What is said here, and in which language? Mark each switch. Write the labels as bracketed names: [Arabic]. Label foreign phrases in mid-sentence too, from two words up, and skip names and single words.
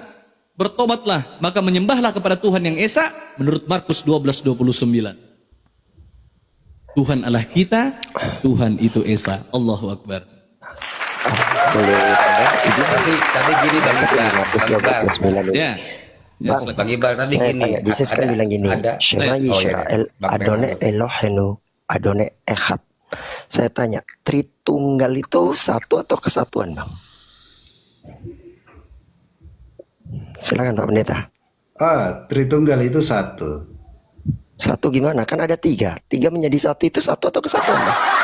[Indonesian] Bertobatlah, maka menyembahlah kepada Tuhan yang Esa menurut Markus 12:29. Tuhan Allah kita, Tuhan itu Esa. [Arabic] الله أكبر. [Indonesian] Boleh tambah izin? Tapi gini Bang Iqbal. Ya. Bang Iqbal tadi Saya gini. tanya, Yesus kan bilang gini, [Hebrew] Shema [Indonesian] Oh, iya, [Hebrew] Yisrael, [Indonesian] Bang [Hebrew] Adonai [Indonesian] Bernardo. [Hebrew] אלוהינו, אדוני אחד. [Indonesian] Saya tanya, Tritunggal itu satu atau kesatuan, Bang? Silakan Pak Pendeta. Tritunggal itu satu. Satu gimana? Kan ada tiga. Tiga menjadi satu itu satu atau kesatuan, Bang?